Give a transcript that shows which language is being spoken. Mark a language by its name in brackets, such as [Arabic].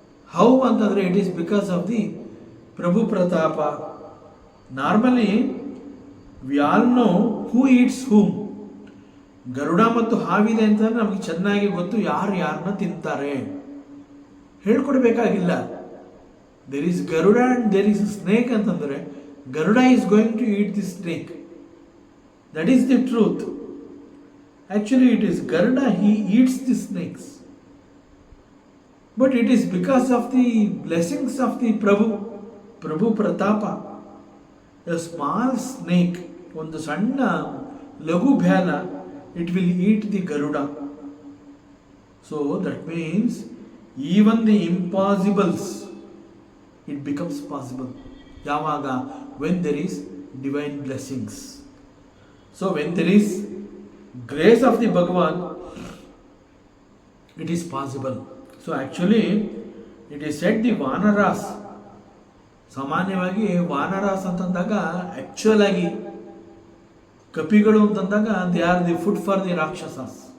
[English] How antandre it is because of the Prabhu Pratapa. Normally we all know who eats whom. [Kannada] Garuda ಮತ್ತು ಹಾವಿದೆ ಅಂತ ನಮಗೆ ಚೆನ್ನಾಗಿ ಗೊತ್ತು, ಯಾರು ಯಾರನ್ನ ತಿಂತಾರೆ ಹೇಳ್ಕೊಡ್ಬೇಕಾಗಿಲ್ಲ. [English] there is Garuda and there is snake [Kannada] ಅಂತಂದ್ರೆ, [English] Garuda is going to eat the snake. That is the truth. Actually, it is Garuda, he eats the snakes. But it is because of the blessings of the Prabhu Pratapa. A small snake, [Kannada] ಒಂದು ಸಣ್ಣ ಲಘು balance, [English] it will eat the Garuda. So that means even the impossibles, it becomes possible. [Kannada] ಯಾವಾಗ? [English] when there is divine blessings. So when there is grace of the Bhagavan, it is possible. So actually it is said the Vanaras, [Kannada] ಸಾಮಾನ್ಯವಾಗಿ ವಾನರಾಸ್ ಅಂತಂದಾಗ actual ಆಗಿ ಕಪಿಗಳು ಅಂತಂದಾಗ [English] They are the food for the rakshasas.